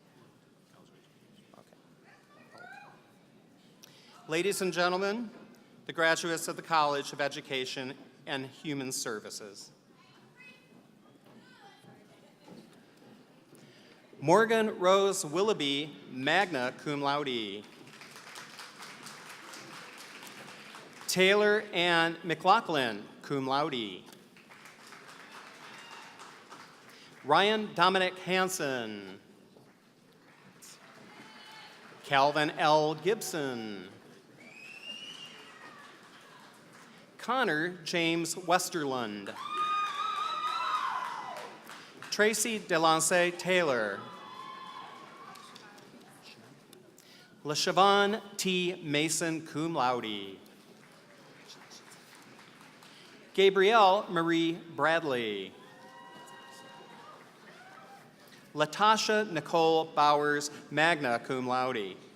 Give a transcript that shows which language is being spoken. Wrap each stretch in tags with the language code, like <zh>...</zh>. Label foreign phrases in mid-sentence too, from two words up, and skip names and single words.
<en>Okay. Ladies and gentlemen, the graduates of the College of Education and Human Services. Morgan Rose Willoughby,</en> <la>magna cum laude.</la> <en>Taylor Ann McLaughlin,</en> <la>cum laude.</la> <en>Ryan Dominic Hansen. Calvin L. Gibson. Connor James Westerlund. Tracy Delance Taylor. LaShavon T. Mason,</en> <la>cum laude.</la> <en>Gabrielle Marie Bradley. Latasha Nicole Bowers,</en> <la>magna cum laude.</la>